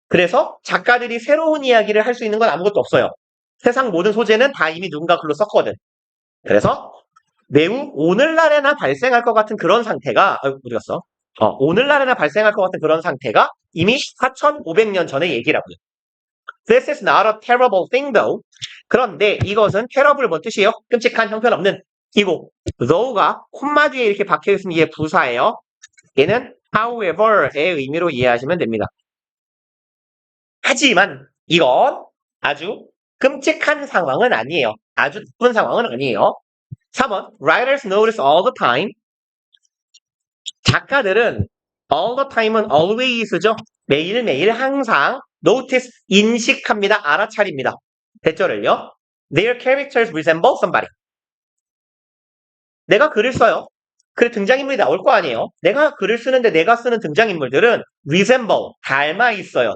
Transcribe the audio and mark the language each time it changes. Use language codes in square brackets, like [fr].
[ko] 그래서 작가들이 새로운 이야기를 할 수 있는 건 아무것도 없어요. 세상 모든 소재는 다 이미 누군가 글로 썼거든. 그래서 매우 오늘날에나 발생할 것 같은 그런 상태가 어디 갔어? 오늘날에나 발생할 것 같은 그런 상태가 이미 4,500년 전의 얘기라고요. [en] This is not a terrible thing though. [ko] 그런데 이것은 terrible 뭔 뜻이에요? 끔찍한 형편없는 이고 though가 콤마 뒤에 이렇게 박혀있으면 이게 부사예요. 얘는 however의 의미로 이해하시면 됩니다. 하지만 이건 아주 끔찍한 상황은 아니에요. 아주 나쁜 상황은 아니에요. [en] 3번 Writers notice all the time. [ko] 작가들은 [en] all the time은 always죠. [ko] 매일매일 항상 notice 인식합니다. 알아차립니다. 대절을요. [en] Their characters resemble somebody. [ko] 내가 글을 써요. 그 등장인물이 나올 거 아니에요. 내가 글을 쓰는데 내가 쓰는 등장인물들은 resemble, 닮아 있어요.